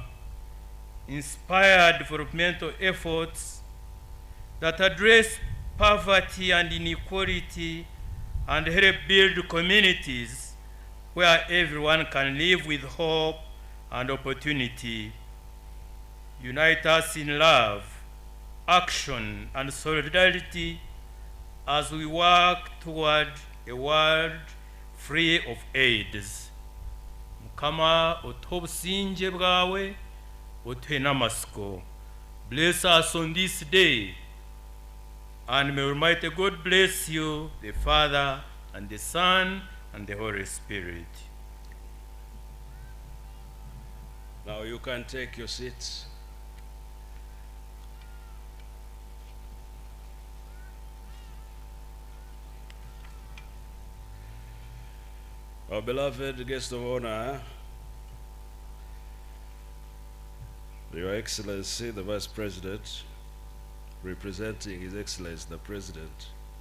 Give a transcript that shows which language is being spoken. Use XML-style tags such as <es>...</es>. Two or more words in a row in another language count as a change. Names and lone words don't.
<en>Inspire developmental efforts that address poverty and inequality and help build communities where everyone can live with hope and opportunity. Unite us in love, action, and solidarity as we work toward a world free of AIDS.</en> <nyn>Mukama otuhe obusinge bwawe, otuhe n'amasiko.</nyn> <en>Bless us on this day, and may Almighty God bless you, the Father, and the Son, and the Holy Spirit. Now you can take your seats. Our beloved guest of honor, Your Excellency, the Vice President, representing His Excellency, the President,</en>